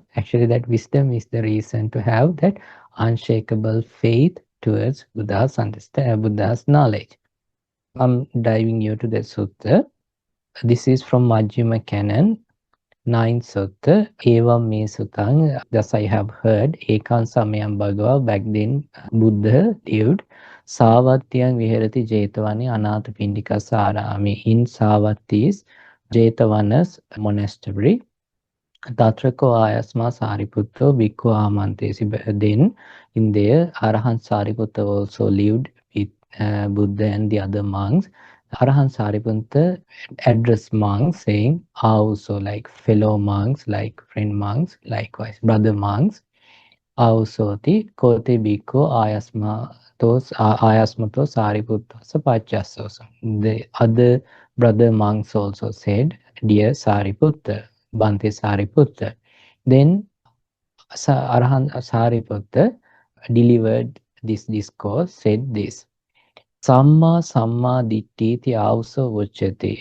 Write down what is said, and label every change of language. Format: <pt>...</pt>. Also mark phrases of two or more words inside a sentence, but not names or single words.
<en>Actually, that wisdom is the reason to have that unshakable faith towards Buddha's knowledge. I'm diving you to the sutta. This is from Majjhima Canon, 9th sutta.</en> <pi>Evam me sutang,</pi> <en>thus I have heard,</en> <pi>Ekan samayam bhagava,</pi> <en>back then Buddha lived.</en> <pi>Savatyang viharati jetavani anatha pindika sarami.</pi> <en>In Savattis, Jetavanas monastery.</en> <pi>Tatrako ayasma Sariputta bhikkhu amantesi.</pi> <en>Then in there, Arahant Sariputta also lived with Buddha and the other monks. Arahant Sariputta addressed monks saying, also like fellow monks, like friend monks, likewise brother monks.</en> <pi>Ausoti kote bhikkhu ayasmato Sariputta sapachyasosa.</pi> <en>The other brother monks also said, dear Sariputta, Bhante Sariputta. Then Arahant Sariputta delivered this discourse, said this.</en> <pi>Samma Samma Dittiti also uchati.</pi>